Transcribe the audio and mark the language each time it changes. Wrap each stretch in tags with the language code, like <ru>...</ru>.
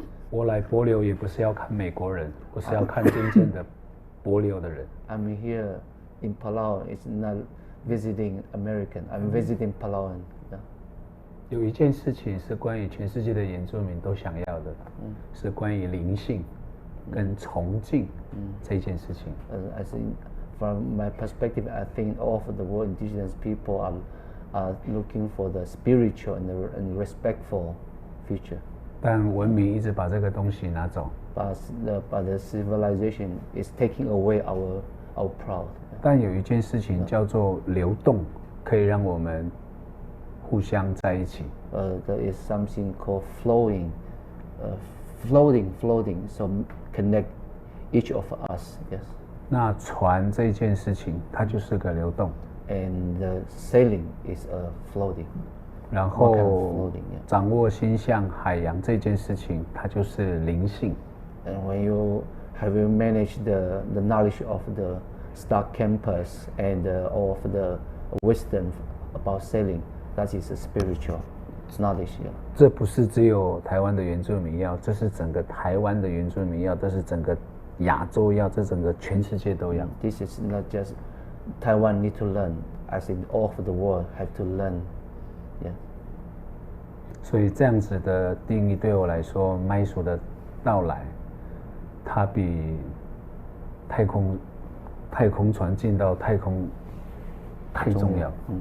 <zh>我来帛琉也不是要看美国人，我是要看真正的帛琉的人。</zh> <en>I'm here in Palau. It's not visiting American. I'm visiting Palauan. Yeah.</en> <zh>有一件事情是关于全世界的原住民都想要的，是关于灵性跟崇敬这件事情。</zh> <en>I think, from my perspective, I think all of the world indigenous people are looking for the spiritual and respectful future.</en> <zh>但文明一直把这个东西拿走。</zh> <en>But the civilization is taking away our proud.</en> <zh>但有一件事情叫做流动，可以让我们互相在一起。</zh> <en>There is something called flowing, floating. So connect each of us. Yes.</en> <zh>那船这件事情，它就是个流动。</zh> <en>And the sailing is a floating.</en> <zh>然后掌握星象海洋这件事情，它就是灵性。</zh> <en>And when you manage the knowledge of the star campus and all of the wisdom about sailing, that is a spiritual knowledge.</en> <zh>这不是只有台湾的原住民要，这是整个台湾的原住民要，这是整个亚洲要，这整个全世界都要。</zh> <en>This is not just Taiwan need to learn. I think all of the world have to learn. Yeah.</en> <zh>所以这样子的定义对我来说，Maisu的到来，它比太空船进到太空太重要。</zh>